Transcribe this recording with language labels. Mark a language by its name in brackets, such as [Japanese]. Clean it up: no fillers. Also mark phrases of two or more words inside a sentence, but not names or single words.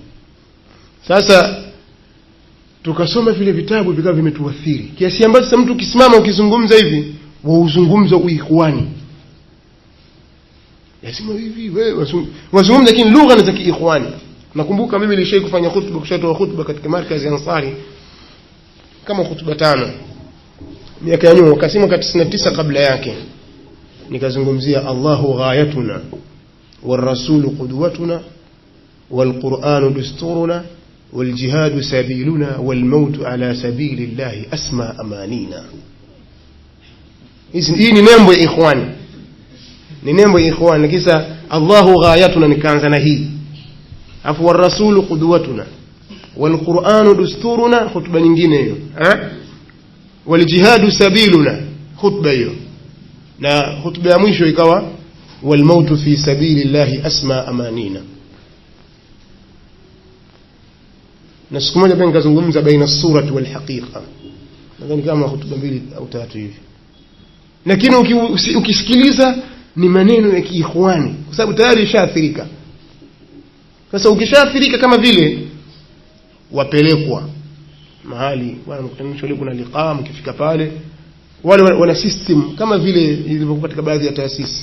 [Swahili] Sasa tukasoma vile vitabu vikawa vimetuathiri kiasi ambacho mtu ukisimama ukizungumza hivi wauzungumza uikhwani, lazima hivi wewe wazungumza lakini lugha za kiikhwani. Nakumbuka mimi nilishawahi kufanya khutba, kushatoa khutba katika markazi ya Ansari kama khutba 5 miaka ya nyuma, kasema 99 kabla yake, nikazungumzia [Arabic] الله غايتنا والرسول قدوتنا والقرآن دستورنا والجهاد سبيلنا والموت على سبيل الله أسمى أمانينا. [Swahili] hii ni nembo ya ikhwani, ni nembo ya ikhwani. Kisa [Arabic] الله غايتنا [Swahili] nikaanza na hii, afu [Arabic] والرسول قدوتنا والقرآن دستورنا [Swahili] khutba nyingine hiyo, [Arabic] والجهاد سبيلنا [Swahili] khutba hiyo, na khutba ya mwisho ikawa [Arabic] والموت في سبيل الله أسمى أمانينا. [Swahili] na siku moja pia nikazungumza [Arabic] بين الصورة والحقيقة, [Swahili] nadhani kama khutba 2 au 3 hivi, lakini ukisikiliza ni maneno ya kiikhwani kwa sababu tayari ishaathirika. Sasa ukishaathirika kama vile wapelekwa mahali wana mkutanisho leo, kuna liqaa, mkifika pale wale wana system kama vile ilivyokuwa katika baadhi ya taasisi.